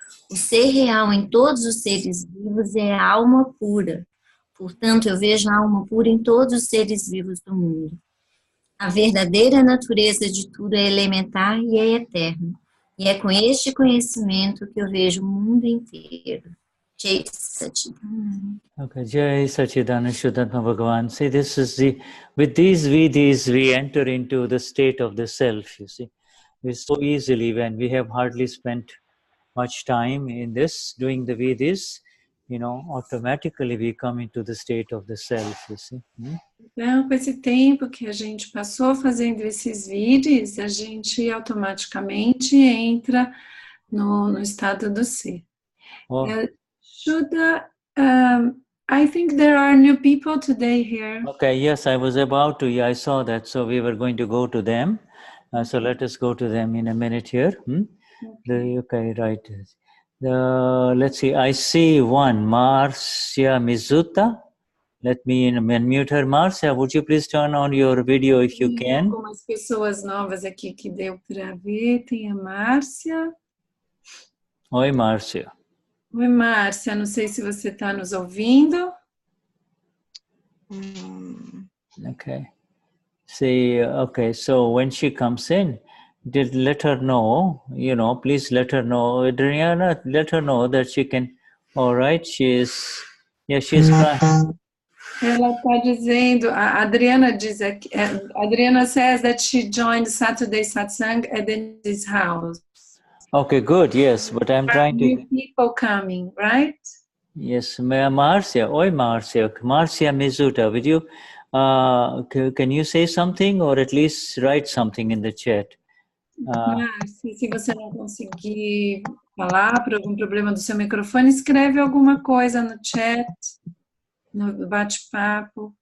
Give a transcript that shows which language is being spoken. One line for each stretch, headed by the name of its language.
Portuguese: O ser real em todos os seres vivos é a alma pura. Portanto, eu vejo a alma pura em todos os seres vivos do mundo. A verdadeira natureza de tudo é elementar e é eterna. E é com este conhecimento que eu vejo o mundo inteiro. Jai Sachidanand.
English: Okay, Jai Sachidanand Shuddha Bhagavan. See, this is with these vidhis we enter into the state of the self, you see. We so easily, when we have hardly spent much time in this, doing the vidhis, automatically we come into the state of the self, you see.
Portuguese: Então, com esse tempo que a gente passou fazendo esses vídeos, a gente automaticamente entra no estado do ser. Oh.
English: Shuddha, I think there are new people today here. Okay, yes, I was about to, I saw that, so we were going to go to them. So let us go to them in a minute here. Okay, right. Let's see, I see one, Marcia Mizuta. Let me unmute her. Marcia, would you please turn on your video if you
Portuguese: Tem
English: can?
Portuguese: algumas pessoas novas aqui que deu para ver. Tem a Márcia. Oi, Márcia. Oi, Márcia. Não sei se você está nos ouvindo.
English: Okay. See, okay, so when she comes in, let her know, please let her know, Adriana, let her know that she can, all right, she's trying.
Portuguese: Ela está dizendo, a Adriana diz aqui,
English: Adriana says that she joined Saturday Satsang at this house. Okay, good, yes, but I'm trying to... New people coming, right? Yes, Marcia, oi Marcia Mizuta, would you, can you say something or at least write something in the chat?
Portuguese: Márcia, se você não conseguir falar por algum problema do seu microfone, escreve alguma coisa no chat, no bate-papo.